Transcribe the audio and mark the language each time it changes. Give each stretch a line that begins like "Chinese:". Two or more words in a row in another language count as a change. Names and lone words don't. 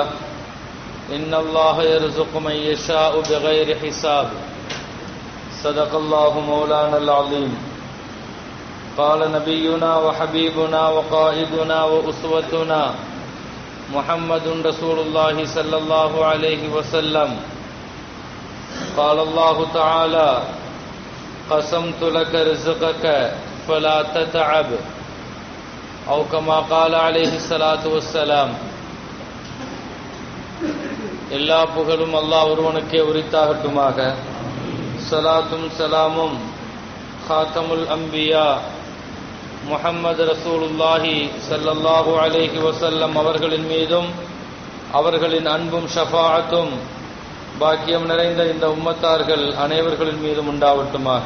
Arabic: إن الله يرزق من يشاء بغير حساب صدق الله مولانا العظيم قال نبينا وحبيبنا وقائدنا وأسوتنا محمد رسول الله صلى الله عليه وسلم قال الله تعالى قسمت لك رزقك فلا تتعب أو كما قال عليه الصلاة والسلام.
Tamil: எல்லா புகழும் அல்லாஹ் ஒருவனுக்கே உரித்தாகட்டுமாக. ஸலாத்தும் சலாமும்
Arabic: خاتم الأنبياء محمد رسول الله صلى الله عليه وسلم
Tamil: அவர்களின் மீதும் அவர்களின் அன்பும் ஷஃபாஅத்தும் பாக்கியம் நிறைந்த இந்த உம்மத்தார்கள் அனைவர்களின் மீதும் உண்டாவட்டுமாக.